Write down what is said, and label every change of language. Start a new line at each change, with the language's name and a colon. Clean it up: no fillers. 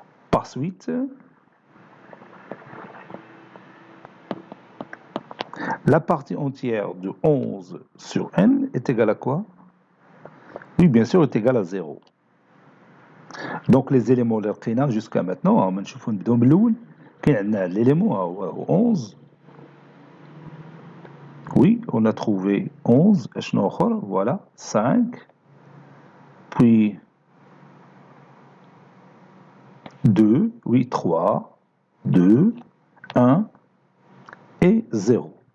French: Par suite, la partie entière de 11 sur N est égale à quoi? Oui, bien sûr, est égale à 0. Donc les éléments
Arabic: اللي لقينا
French: jusqu'à maintenant, on va
Arabic: نشوفوا نبداو من الاول. كاين عندنا l'élément 11.
French: Oui, on a trouvé 11, voilà, 5, puis 2, oui, 3, 2, 1 et 0.